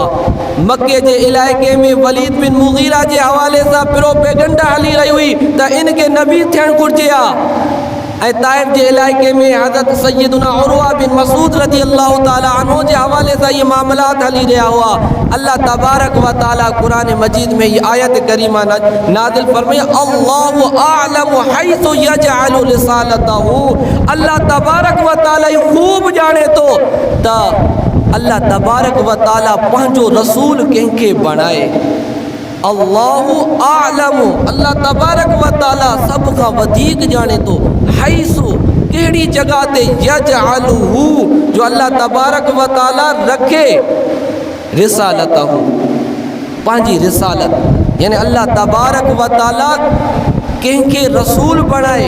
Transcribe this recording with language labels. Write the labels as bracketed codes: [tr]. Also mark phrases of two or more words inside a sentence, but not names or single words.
[sd] मके जे इलाइक़े में वलीद बिन मुगीरा जे हवाले सां प्रोपेगेंडा हली रही हुई त इनखे नबी थियणु घुरिजे हा। ऐं ताइफ़ जे इलाइक़े में हज़रत सैयदुना उरवा बिन मसूद [ar] رضی اللہ تعالیٰ عنہ [sd] जे हवाले सां ये मामलात हली रहिया हुआ। [ar] اللہ تبارک و تعالیٰ [ur] قرآن مجید میں یہ آیت کریمہ نازل فرمائی, [ar] اللهُ أَعْلَمُ حَيْثُ يَجْعَلُ رِسَالَتَهُ. اللہ تبارک و تعالیٰ [sd] खूब जाने तो त [ar] اللہ تبارک و تعالیٰ [sd] पंहिंजो रसूल कंहिंखे बणाए। [ar] الله أعلم, اللہ تبارک و تعالیٰ [sd] सब खां वधीक जाने तो, हैसु कहिड़ी जगह ते, यजअलुहु जो [ar] اللہ تبارک و تعالیٰ [sd] रखे, रिसालतहु पंहिंजी रिसालत, यानी [ar] اللہ تبارک و تعالیٰ [sd] कंहिंखे रसूल बणाए।